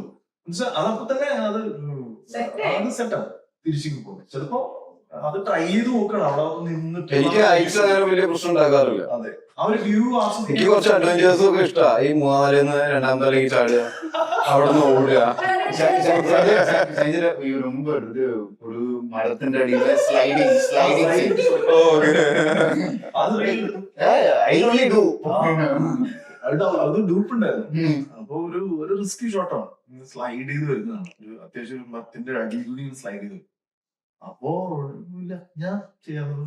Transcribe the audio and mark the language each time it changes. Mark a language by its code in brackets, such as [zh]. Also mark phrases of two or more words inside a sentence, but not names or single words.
[ml] അതപ്പൊ തന്നെ അത് സെറ്റാവും. തിരിച്ചു പോകും. ചിലപ്പോ അത് ട്രൈ ചെയ്ത് നോക്കണം. അവിടെ നിന്നിട്ട് എനിക്ക് ഹൈറ്റ്സ് അങ്ങനെ വലിയ പ്രശ്നം ഉണ്ടാക്കാറില്ല. അതെ, ആ ഒരു വ്യൂ എനിക്ക് കുറച്ച് അഡ്വഞ്ചേഴ്സും ഒക്കെ ഇഷ്ടമാണ്. ഈ 3-ാം നിലയിൽ നിന്ന് 2-ാം നിലയിൽ ചാടുക, അവിടെ നിന്ന് ഓടുക. ரொம்ப ஒரு மரത്തിന്റെ അടിയിലെ സ്ലൈഡിങ് അത് ഡൂപ്പ് ഉണ്ടായിരുന്നു. അപ്പൊ ഒരു റിസ്കി ഷോട്ടാണ്. സ്ലൈഡ് ചെയ്ത് വരുന്നതാണ്. ഒരു അത്യാവശ്യം ഒരു മരത്തിന്റെ അടിയിൽ കൂടി സ്ലൈഡ് ചെയ്ത്. അപ്പോ ഇല്ല ഞാൻ ചെയ്യാറുണ്ട്.